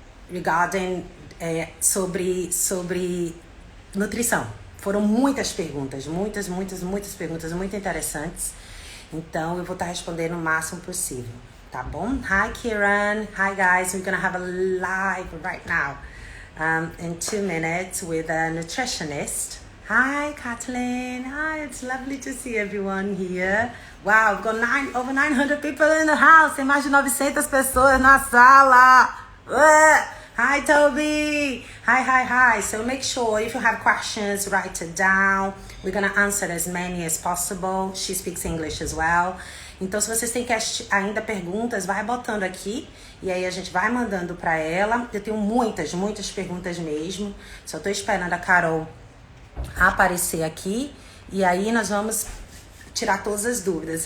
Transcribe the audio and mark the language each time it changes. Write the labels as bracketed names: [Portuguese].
[English] Regarding [Portuguese] sobre nutrição. Foram muitas perguntas, muitas perguntas muito interessantes. Então eu vou estar respondendo o máximo possível. Tá bom? [English] Hi, Kieran. Hi, guys. We're gonna have a live right now in 2 minutes with a nutritionist. Hi, Kathleen. Hi, it's lovely to see everyone here. Wow, we've got over 900 people in the house. [Portuguese] Tem mais de 900 pessoas na sala. [English] Hi, Toby. Hi. So make sure if you have questions, write it down. We're gonna answer as many as possible. She speaks English as well. [Portuguese] Então, se vocês têm ainda perguntas, vai botando aqui. E aí a gente vai mandando para ela. Eu tenho muitas perguntas mesmo. Só tô esperando a Carol aparecer aqui. E aí nós vamos tirar todas as dúvidas.